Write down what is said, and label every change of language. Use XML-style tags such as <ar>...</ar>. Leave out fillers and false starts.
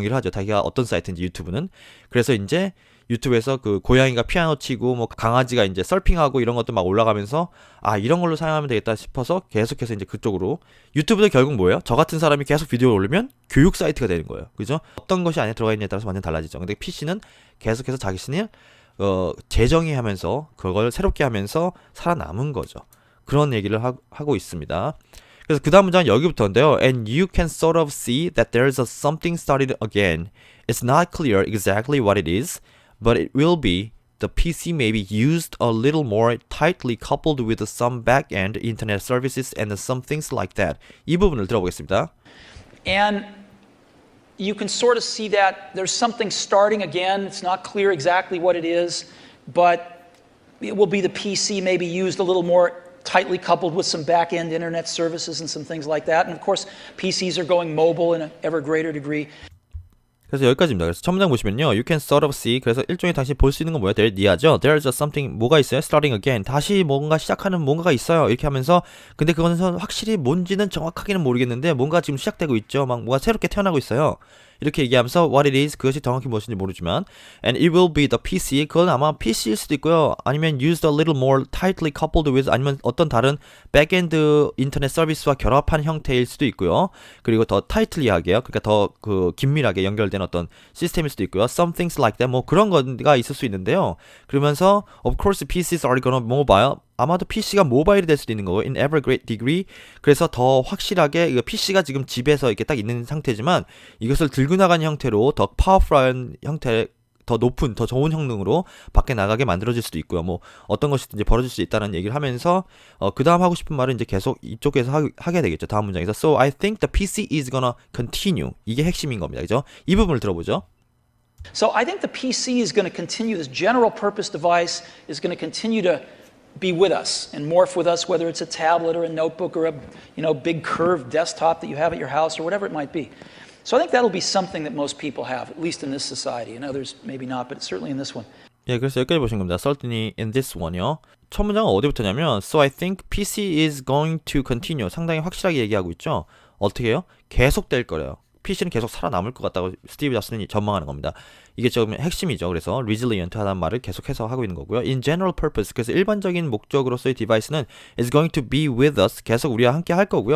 <ko>자기가 어떤 사이트인지 유튜브는. 그래서 이제 유튜브에서 그 고양이가 피아노 치고 뭐 강아지가 이제 서핑하고 이런 것도 막 올라가면서 아 이런 걸로 사용하면 되겠다 싶어서 계속해서 이제 그쪽으로 유튜브도 결국 뭐예요? 저 같은 사람이 계속 비디오를 올리면 교육 사이트가 되는 거예요. 그죠? 어떤 것이 안에 들어가 있느냐에 따라서 완전 달라지죠. 근데 PC는 계속해서 자신을 재정의하면서 그걸 새롭게 하면서 살아남은 거죠. 그런 얘기를 하고 있습니다. 그래서 그 다음 문장은 여기부터인데요.</ko> <en>And you can sort of see that there's a something started again. It's not clear exactly what it is, but it will be. The PC may be used a little more tightly coupled with some back-end internet services and some things like that.</en> <ko>이 부분을 들어보겠습니다.</ko> <en>And you can sort of see that there's something starting again. It's not clear exactly what it is, but it will be the PC maybe used a little more tightly coupled with some back-end internet services and some things like that. And of course, PCs are going mobile in an ever greater degree.</en> <ko>그래서 여기까지입니다. 그래서 첫 문장 보시면요.</ko> <en>You can sort of see.</en> <ko>그래서 일종의 당신이 볼 수 있는 건 뭐예요?</ko> <en>There's just something.</en> <ko>뭐가 있어요?</ko> <en>Starting again.</en> <ko>다시 뭔가 시작하는 뭔가가 있어요. 이렇게 하면서 근데 그거는 확실히 뭔지는 정확하게는 모르겠는데 뭔가 지금 시작되고 있죠. 막 뭐가 새롭게 태어나고 있어요. 이렇게 얘기하면서</ko> <en>what it is</en> <ko>그것이 정확히 무엇인지 모르지만</ko> <en>and it will be the PC</en> <ko>그건 아마 PC일 수도 있고요. 아니면</ko> <en>used a little more tightly coupled with</en> <ko>아니면 어떤 다른 백엔드 인터넷 서비스와 결합한 형태일 수도 있고요. 그리고 더 tightly하게요. 그러니까 더 그 긴밀하게 연결된 어떤 시스템일 수도 있고요.</ko> <en>Some things like that</en> <ko>뭐 그런 거가 있을 수 있는데요. 그러면서</ko> <en>of course PCs are gonna mobile</en> <ko>아마도 PC가 모바일이 될 수도 있는 거고</ko> <en>in ever great degree</en> <ko>그래서 더 확실하게 이거 PC가 지금 집에서 이렇게 딱 있는 상태지만 이것을 들고 나가는 형태로 더 파워풀한 형태 더 높은 더 좋은 성능으로 밖에 나가게 만들어질 수도 있고요. 뭐 어떤 것이든지 벌어질 수 있다는 얘기를 하면서 그 다음 하고 싶은 말은 이제 계속 이쪽에서 하게 되겠죠. 다음 문장에서</ko> <en>So I think the PC is gonna continue</en> <ko>이게 핵심인 겁니다. 그죠? 이 부분을 들어보죠.</ko> <en>So I think the PC is going to continue, this general purpose device is going to continue to be with us and morph with us, whether it's a tablet or a notebook or a big curved desktop that you have at your house or whatever it might be. So I think that'll be something that most people have, at least in this society. In others, maybe not, but certainly in this one.</en> <ko>예, 그래서 여기까지 보신 겁니다.</ko> <en>Certainly in this one요.</en> <ko>첫 문장은 어디부터냐면</ko> <en>So I think PC is going to continue.</en> <ko>상당히 확실하게 얘기하고 있죠. 어떻게 해요? 계속 될 거래요. PC는 계속 살아남을 것 같다고 스티브 잡스는 전망하는 겁니다. 이게 좀 핵심이죠. 그래서 resilient 하다는 말을 계속해서 하고 있는 거고요.</ko> <en>In general purpose,</en> <ko>그래서 일반적인 목적으로서의 디바이스는</ko> <en>is going to be with us,</en> <ko>계속 우리와 함께 할 거고요.</ko>